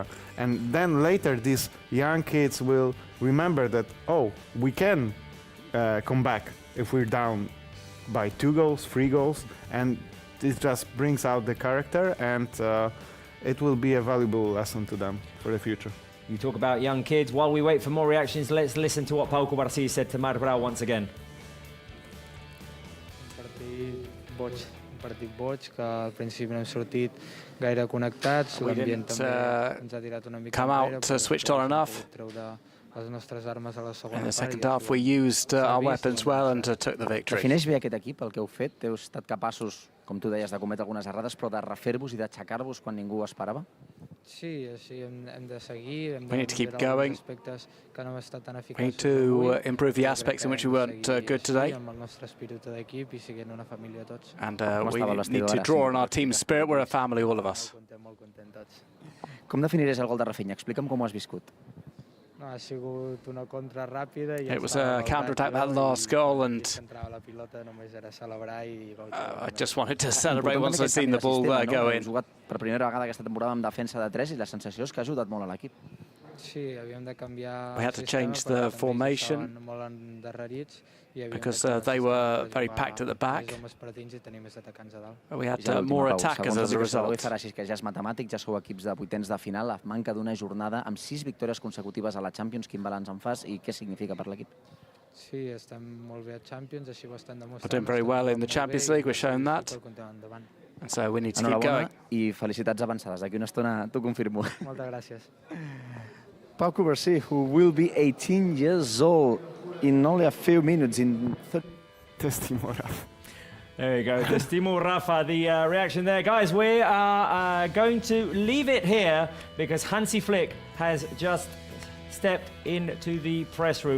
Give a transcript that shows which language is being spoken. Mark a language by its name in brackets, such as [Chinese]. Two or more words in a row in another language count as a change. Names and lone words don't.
[English] And then later, these young kids will remember that, oh, we can come back if we're down by 2 goals, 3 goals, and this just brings out the character, and it will be a valuable lesson to them for the future. You talk about young kids. While we wait for more reactions, let's listen to what Pau Cubarsí said to Marc Brau once again. [Catalan] Un partit boig, que al principi no hem sortit gaire connectats. [English] We didn't come out switched on enough. In the second half, we used our weapons well and took the victory. [Catalan] Defineix bé aquest equip, el que heu fet. Heu estat capaços, com tu deies, de cometre algunes errades, però de refer-vos i d'aixecar-vos quan ningú ho esperava? Sí, hem de seguir. [English] We need to keep going. We need to improve the aspects in which we weren't good today. And we need to draw on our team spirit. We're a family, all of us. [Catalan] Com definiries el gol de Rafinha? Explica'm com ho has viscut. [English] It was a counter-attack, that last goal, and I just wanted to celebrate once I seen the ball go in. [Catalan] Hem jugat per primera vegada aquesta temporada amb defensa de 3 i la sensació és que ha ajudat molt a l'equip. [English] We had to change the formation because they were very packed at the back. We had more attackers as a result. [Catalan] Farà així que ja és matemàtic, ja sou equips de vuitens de final, a manca d'una jornada amb 6 victòries consecutives a la Champions. Quin balanç en fas i què significa per l'equip? [English] We're doing very well in the Champions League, we're showing that. And so we need to keep going. [Catalan] I felicitats avançades. D'aquí una estona t'ho confirmo. Moltes gràcies. Pau Cubarsí, [English] who will be 18 years old in only a few minutes. [Catalan] Testimo Rafa. [English] There you go, Testimo Rafa, the reaction there. Guys, we are going to leave it here because Hansi Flick has just stepped into the press room.